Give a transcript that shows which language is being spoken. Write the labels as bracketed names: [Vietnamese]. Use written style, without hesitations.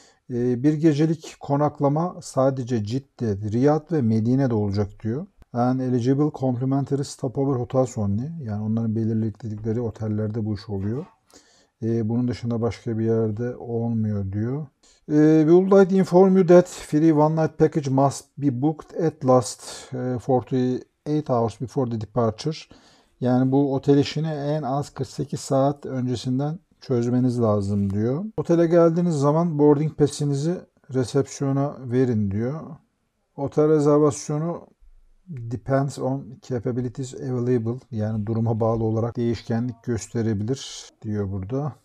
[Turkish] Bir gecelik konaklama sadece Cidde, Riyad ve Medine'de olacak diyor. [English] And eligible complimentary stopover hotels only. [Turkish] Yani onların belirledikleri otellerde bu iş oluyor. Bunun dışında başka bir yerde olmuyor diyor. [English] We would like to inform you that free one night package must be booked at last 48 hours before the departure. [Turkish] Yani bu otel işini en az 48 saat öncesinden çözmeniz lazım diyor. Otele geldiğiniz zaman boarding pass'inizi resepsiyona verin diyor. Otel rezervasyonu [English] depends on capabilities available, [Turkish] yani duruma bağlı olarak değişkenlik gösterebilir diyor burada.